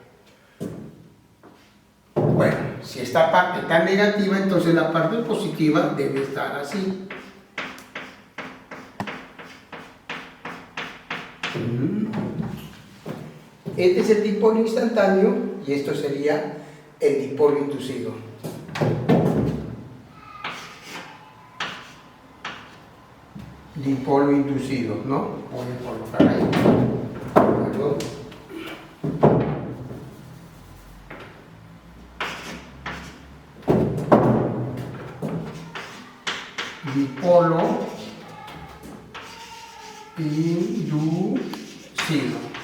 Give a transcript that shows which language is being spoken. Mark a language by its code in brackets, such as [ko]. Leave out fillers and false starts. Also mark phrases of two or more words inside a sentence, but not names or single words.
[es] Bueno, si esta parte está negativa, entonces la parte positiva debe estar así. Este es el dipolo instantáneo y esto sería el dipolo inducido. Dipolo inducido, ¿no? Voy a colocar ahí. ¿Luego? Dipolo inducido.